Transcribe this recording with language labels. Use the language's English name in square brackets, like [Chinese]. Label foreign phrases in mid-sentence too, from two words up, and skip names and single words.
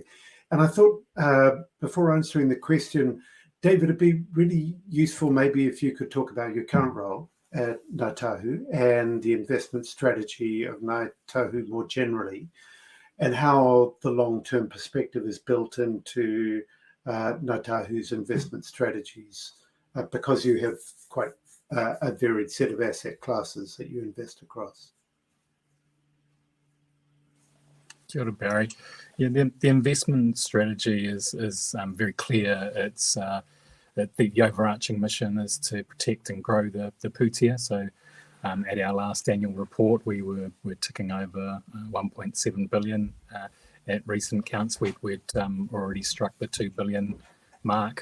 [English] And I thought before answering the question, David, it'd be really useful maybe if you could talk about your current role at Ngāi Tahu and the investment strategy of Ngāi Tahu more generally, and how the long-term perspective is built into Ngāi Tahu's investment strategies, because you have quite a varied set of asset classes that you invest across. Kia ora, Barry. Yeah, the investment strategy is very clear. It's that the overarching mission is to protect and grow the pūtea. So at our last annual report, we're ticking over 1.7 billion. At recent counts, we'd already struck the 2 billion mark.